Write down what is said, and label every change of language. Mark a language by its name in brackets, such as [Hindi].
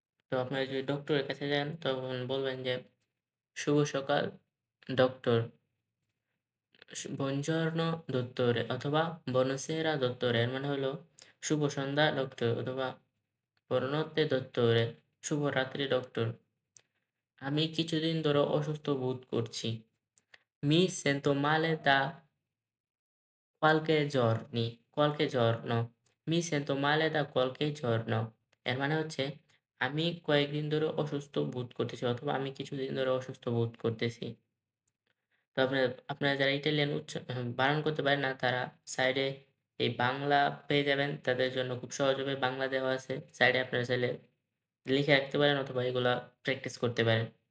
[Bangla] তো আপনারা যদি ডক্টরের কাছে যান তখন বলবেন যে, "শুভ সকাল ডক্টর। [Italian] buongiorno dottore" [Bangla] অথবা [Italian] "buonasera dottore" [Bangla] এর মানে হলো শুভ সন্ধ্যা ডক্টর অথবা [Italian] "buonanotte dottore" [Bangla] শুভরাত্রি ডক্টর। আমি কিছুদিন ধরে অসুস্থ বোধ করছি। [Italian] Mi sento male da qualche giorno. Mi sento male da qualche giorno. [Bangla] এর মানে হচ্ছে আমি কয়েকদিন ধরে অসুস্থ বোধ করতেছি অথবা আমি কিছুদিন ধরে অসুস্থ বোধ করতেছি। তো আপনারা যারা ইটালিয়ান বানান করতে পারেন না তারা সাইডে এই বাংলা পেয়ে যাবেন। তাদের জন্য খুব সহজ হবে। বাংলা দেওয়া আছে। সাইডে আপনারা চাইলে লিখে রাখতে পারেন অথবা এগুলা প্র্যাকটিস করতে পারেন।